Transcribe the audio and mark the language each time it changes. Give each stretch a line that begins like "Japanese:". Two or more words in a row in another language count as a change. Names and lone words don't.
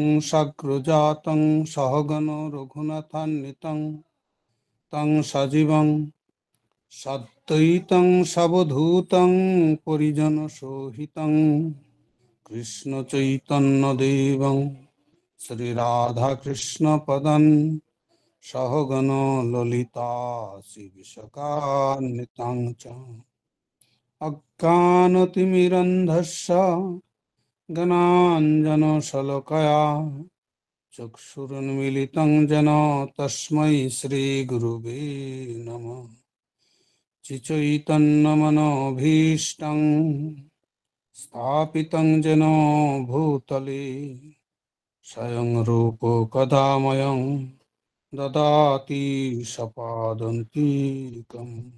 Sanskrit: সাগ্রজাতং সহগণ রঘুনাথান্বিতং তং সজীবং সাদ্বৈতং সাবধূতং পরিজন সহিতং কৃষ্ণ চৈতন্য দেবং শ্রীরাধা কৃষ্ণ পদং সহগণ ললিতা শ্রী বিশাখান্বিতাং চ অজ্ঞানতিমিরন্ধস্য জ্ঞানাঞ্জনশলাকয়া চক্ষুरुन्मीलितं येन तस्मै श्रीगुरुवे नमः। चैतन्यमनोभीष्टं स्थापितं येन भूतले स्वयं रूप कदा मह्यं ददाति स्वपदान्तिकम्।